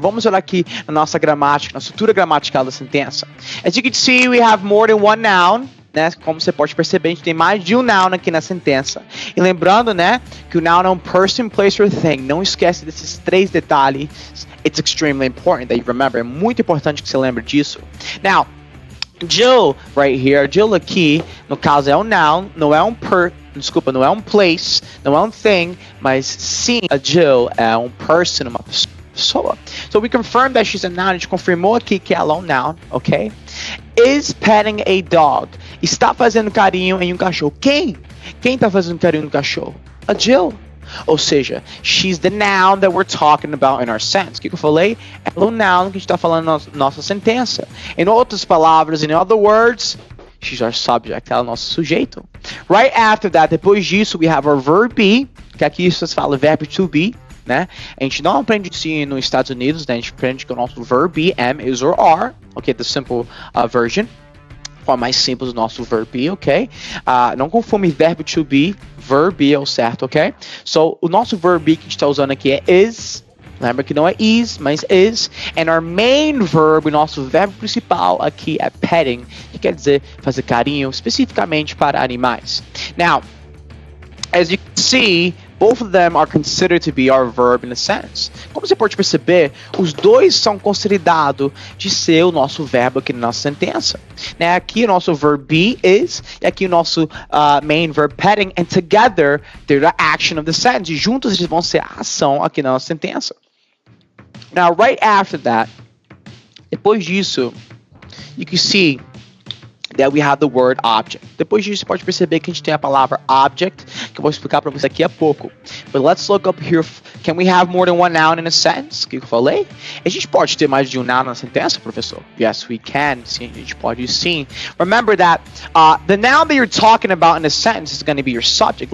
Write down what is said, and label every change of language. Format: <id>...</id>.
<pt>Vamos olhar aqui na nossa gramática, na estrutura gramatical da sentença.</pt> <en>As you can see, we have more than one noun.</en> <pt>Né? Como você pode perceber, a gente tem mais de um noun aqui na sentença. E lembrando, né, que o noun é um</pt> <en>person, place, or thing.</en> <pt>Não esquece desses três detalhes.</pt> <en>It's extremely important that you remember.</en> <pt>É muito importante que você lembre disso.</pt> <en>Now, Jill, right here,</en> <pt>Jill aqui, no caso é um noun, não é um não é um place, não é um thing, mas sim, a Jill é um person, uma pessoa.</pt> <en>So we confirm that she's a noun,</en> <pt>a gente confirmou aqui que ela é um noun, ok?</pt> <en>Is petting a dog.</en> <pt>Está fazendo carinho em um cachorro. Quem? Quem está fazendo carinho no cachorro? A Jill. Ou seja,</pt> <en>she's the noun that we're talking about in our sentence.</en> <pt>O que eu falei? Ela é o noun que a gente está falando na nossa sentença. Em outras palavras,</pt> <en>in other words, she's our subject.</en> <pt>Ela é o nosso sujeito.</pt> <en>Right after that,</en> <pt>depois disso,</pt> <en>we have our verb be,</en> <pt>que aqui se fala verbo to be, né? A gente não aprende isso nos Estados Unidos, né? A gente aprende que o nosso verb be, am, is, or are, ok?</pt> <en>The simple version.</en> <pt>forma mais simples do nosso verb be, ok? Não confunde verbo to be, verb be é o certo, ok? So, o nosso verb be que a gente está usando aqui é is. Lembra que não é is, mas is.</pt> <en>And our main verb,</en> <pt>o nosso verbo principal aqui é petting, que quer dizer fazer carinho, especificamente para animais.</pt> <en>Now, as you can see, both of them are considered to be our verb in a sense.</en> <pt>Como você pode perceber, os dois são considerados de ser o nosso verbo aqui na nossa sentença. Né? Aqui o nosso verb be is, e aqui o nosso main verb petting,</pt> <en>and together they're the action of the sentence.</en> <pt>E juntos eles vão ser a ação aqui na nossa sentença.</pt> <en>Now, right after that,</en> <pt>depois disso,</pt> <en>you can see that we have the word object.</en> <pt>Depois disso, você pode perceber que a gente tem a palavra object, que eu vou explicar para você daqui a pouco.</pt> <en>But let's look up here. Can we have more than one noun in a sentence?</en> <pt>O que eu falei? A gente pode ter mais de um noun na sentença, professor?</pt> <en>Yes, we can.</en> <pt>Sim, a gente pode sim.</pt> <en>Remember that the noun that you're talking about in a sentence is going to be your subject.</en>